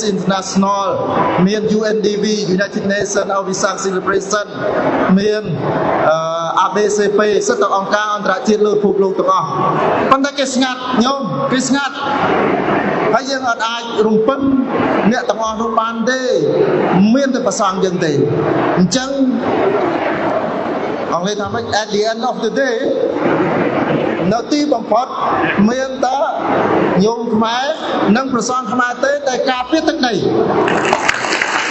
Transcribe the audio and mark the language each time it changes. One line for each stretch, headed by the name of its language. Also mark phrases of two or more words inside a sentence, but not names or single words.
Khmer: International មាន UNDP United Nations Avisan Celebration មាន ABCP សិទ្ធិអង្គការអន្តរជាតិលើ ពិភពលោកទាំងអស់ប៉ុន្តែគេស្ងាត់ញោមគេស្ងាត់ហើយយើងអត់អាចរំពឹងអ្នកទាំងអស់នោះបានទេមានតែប្រសងយើងទេអញ្ចឹងអង់គ្លេសថាម៉េច
English: at the end of the day
Khmer: នៅទីបំផុតមានតែញោមខ្មែរនិងប្រសងខ្មែរទេតែការពារទឹកដី